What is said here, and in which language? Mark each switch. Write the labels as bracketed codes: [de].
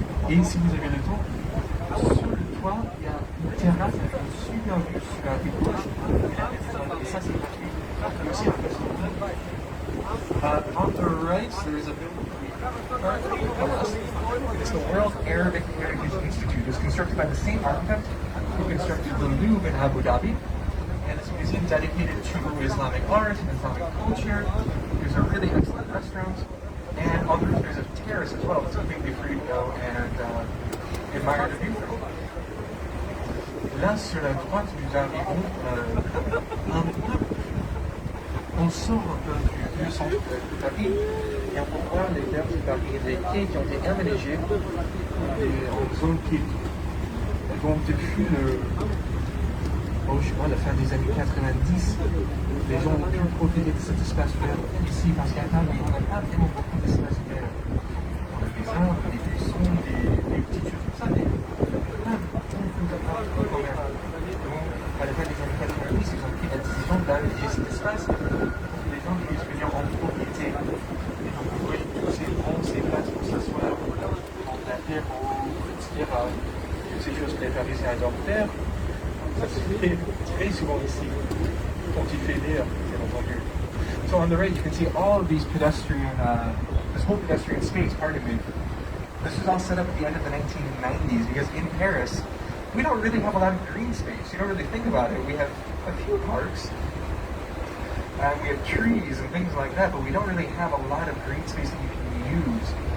[fr] Et si vous avez le temps, sur le toit, il y a une terrasse avec une super vue sur la rive gauche. Et ça, c'est gratuit. Et aussi, [en] on the right, there is a building. It's the World Arabic Heritage Institute. It was constructed by the same architect who constructed the Louvre in Abu Dhabi. And it's a museum dedicated to Islamic art and Islamic culture. There's a really excellent restaurant. And on the roof, there's a terrace as well. It's completely free to go and admire the view from. [fr] Là, sur la droite, nous arrivons un peu. On sort un peu du centre de Paris et on peut voir les berges de Paris, les quais qui ont été aménagés en zone piéton. Donc depuis la fin des années 90, les gens ont pu profiter de cet espace vert ici parce qu'à Paris, on n'a pas vraiment beaucoup d'espace vert. On a des arbres, des buissons, des petites choses comme ça, mais pas beaucoup de parcs quand même. Donc à la fin des années 90, ils ont pris la décision d'aménager cet espace pour que les gens puissent venir en propriété. Et donc vous voyez tous ces bancs, ces places pour s'asseoir, prendre l'apéro, etc. Toutes ces choses que les Parisiens adorent faire. Ça se fait très souvent ici, quand il fait l'air, bien entendu. [en] So on the right, you can see all of these pedestrian, this whole pedestrian space, pardon me. This was all set up at the end of the 1990s because in Paris, we don't really have a lot of green space. You don't really think about it. We have a few parks, and we have trees and things like that, but we don't really have a lot of green space that you can use.